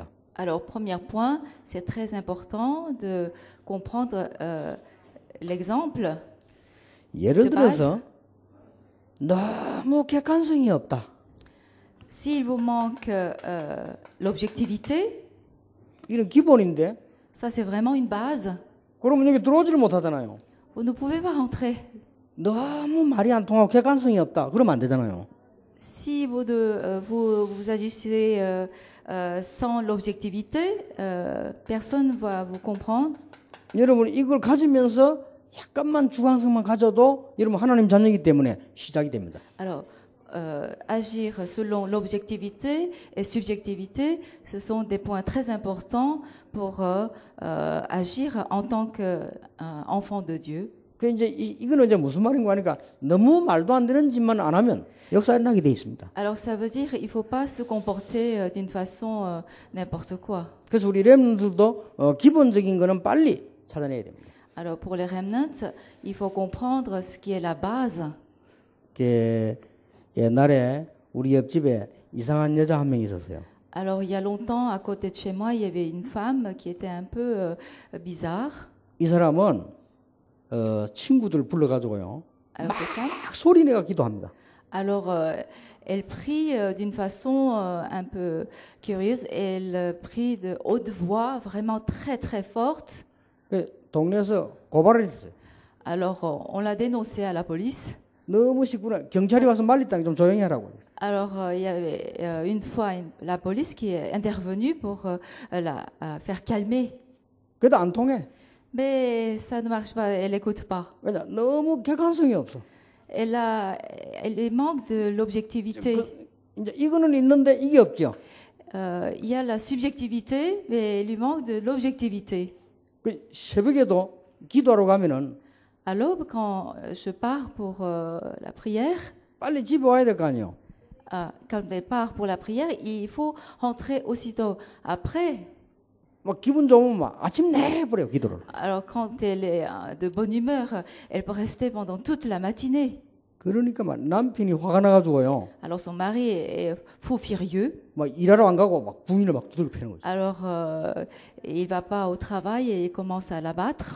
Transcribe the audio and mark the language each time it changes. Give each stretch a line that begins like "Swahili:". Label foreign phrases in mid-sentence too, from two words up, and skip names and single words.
French: Alors, premier point, c'est très important de comprendre l'exemple.
Korean: 예를 들어서 너무 객관성이 없다.
French: S'il vous manque l'objectivité,
Korean: 이런 기본인데
French: ça c'est vraiment une base.
Korean: 그러면 여기 들어오지를 못하잖아요.
French: Vous ne pouvez pas rentrer.
Korean: 너무 말이 안 통하고 객관성이 없다. 그러면 안 되잖아요.
French: Si vous agissez sans l'objectivité, personne ne va vous comprendre.
Korean: 여러분 이걸 가지면서 약간만 주관성만 가져도 여러분 하나님 자녀이기 때문에 시작이 됩니다.
French: Alors, agir selon l'objectivité et subjectivité, ce sont des points très importants pour agir en tant qu'enfant de Dieu.
Korean: 그 이제 이거는 이제 무슨 말인가 하니까 너무 말도 안 되는 짓만 안 하면 역사 일어나게 돼 있습니다.
French: Alors, ça veut dire il faut pas se comporter d'une façon n'importe quoi.
Korean: 그래서 우리 렘넌트도 기본적인 거는 빨리 찾아내야 됩니다.
French: Alors, pour les remnants, il faut comprendre ce qui est la base.
Korean: 옛날에 우리 옆집에 이상한 여자 한 명이 있었어요.
French: Alors, il y a longtemps, à côté de chez moi, il y avait une femme qui était un peu bizarre.
Korean: 이 사람은 친구들 불러가지고요.
French: Alors, cette femme,
Korean: 막 소리내가 기도합니다.
French: alors elle prie d'une façon un peu curieuse. Elle prie de haute voix, vraiment très très forte.
Korean: 그 동네에서 고발을 했어요.
French: Alors, on l'a dénoncée à la police.
Korean: 너무 시끄러. 경찰이 와서 말리다니 좀 조용히 하라고.
French: Alors, il y avait une fois la police qui est intervenue pour la faire calmer.
Korean: 그래도 안 통해.
French: Mais ça ne marche pas, elle n'écoute pas.
Korean: 왜냐? 너무 객관성이 없어.
French: Elle lui manque de l'objectivité.
Korean: 이제 이거는 있는데 이게 없죠.
French: Il y a la subjectivité, mais il lui manque de l'objectivité.
Korean: 그 새벽에도 기도하러 가면은
French: À l'aube, quand je pars pour la prière,
Korean: 빨리 집에 와야 될 거 아니에요.
French: quand elle part pour la prière, il faut rentrer aussitôt après.
Korean: 막 기분 좋으면 막 아침 내내 해버려요 기도를.
French: Alors, quand elle est de bonne humeur, elle peut rester pendant toute la matinée.
Korean: 그러니까 막 남편이 화가 나가지고요.
French: Alors, son mari est fou furieux.
Korean: 막 일하러 안 가고 막 부인을 막 두들겨 패는 거죠.
French: Alors, il va pas au travail et il commence à l'abattre.